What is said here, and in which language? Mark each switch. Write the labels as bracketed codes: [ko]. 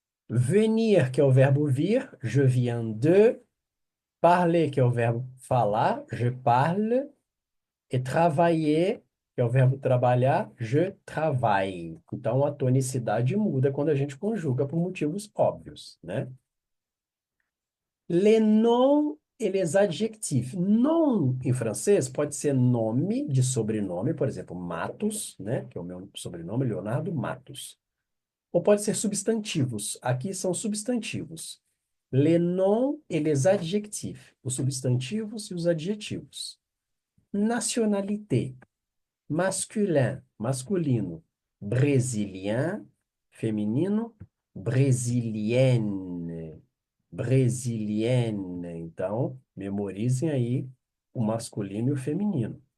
[pt] Venir, que é o verbo vir, [fr] je viens de. [pt] Parler, que é o verbo falar, [fr] je parle. [pt] E travailler, que é o verbo trabalhar, [fr] je travaille. [pt] Então a tonicidade muda quando a gente conjuga por motivos óbvios, né? [fr] Les noms et les adjectifs. [pt] Nom, em francês, pode ser nome de sobrenome, por exemplo, Matos, né? Que é o meu sobrenome, Leonardo Matos. Ou pode ser substantivos. Aqui são substantivos. [fr] Les noms et les adjectifs. [pt] Os substantivos e os adjetivos. [fr] Nationalité. Masculin, [pt] masculino. [fr] Brésilien, [pt] feminino. [fr] Brésilienne. Brésilienne. [pt] Então, memorizem aí o masculino e o feminino.